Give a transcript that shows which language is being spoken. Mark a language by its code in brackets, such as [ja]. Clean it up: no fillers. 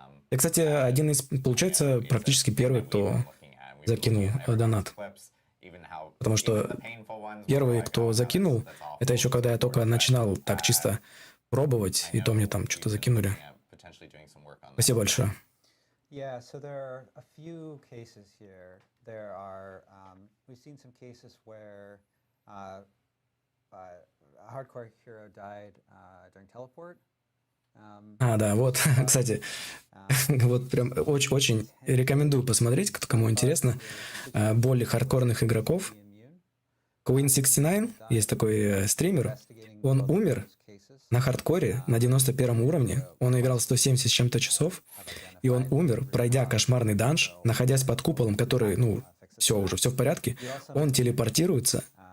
[ru] Я, кстати, один из, получается, практически первый, кто закинул донат. Потому что первый, кто закинул, это еще когда я только начинал так чисто пробовать, и то мне там что-то закинули. Спасибо большое. [en] Yeah, so there are a few cases here. There are, we've seen some cases where a hardcore hero died during teleport. [ru] Да, вот, кстати, вот прям очень рекомендую посмотреть, кому интересно, более хардкорных игроков. Queen69, есть такой стример, он умер на хардкоре на 91 уровне, он играл 170 с чем-то часов, и он умер, пройдя кошмарный данж, находясь под куполом, который, ну, все в порядке, он телепортируется